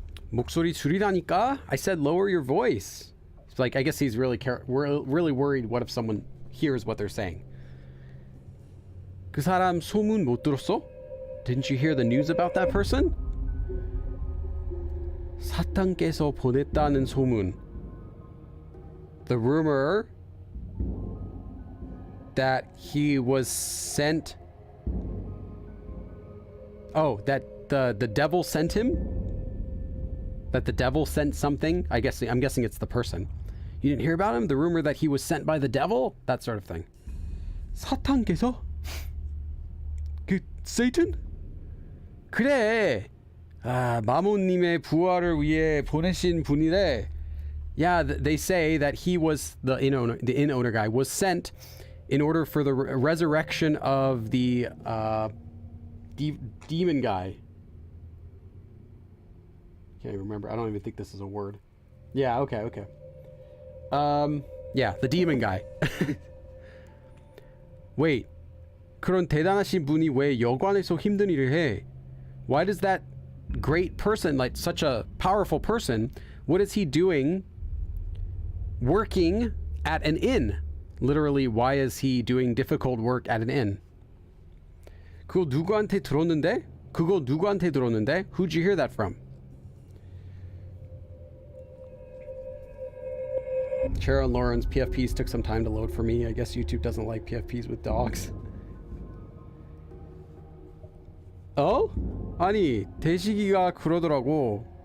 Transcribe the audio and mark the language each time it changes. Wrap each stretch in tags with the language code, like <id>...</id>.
<ko>목소리 줄이라니까?</ko> <en>I said lower your voice. It's like, I guess he's really worried what if someone hears what they're saying.</en> <ko>그 사람 소문 못 들었어?</ko> <en>Didn't you hear the news about that person?</en> <ko>사탄께서 보냈다는 소문.</ko> <en>The rumor that he was sent. Oh, that the devil sent him? That the devil sent something? I'm guessing it's the person. You didn't hear about him? The rumor that he was sent by the devil? That sort of thing.</en> <ko>사탄께서? 그</ko> <en>Satan?</en> <ko>그래. 마모님의 부활을 위해 보내신 분이래.</ko> <en>Yeah, they say that he was the inn owner guy was sent in order for the resurrection of the demon guy. Can't remember. I don't even think this is a word. Yeah, okay. Yeah, the demon guy. Wait.</en> <ko>그런 대단하신 분이 왜 여관에서 힘든 일을 해?</ko> <en>Why does that great person, like such a powerful person, what is he doing working at an inn? Literally, why is he doing difficult work at an inn?</en> <ko>그거 누구한테 들었는데?</ko> <en>Who'd you hear that from? Cheryl and Lauren's PFPs took some time to load for me. I guess YouTube doesn't like PFPs with dogs. Oh?</en> <ko>아니, 대식이가 그러더라고.</ko>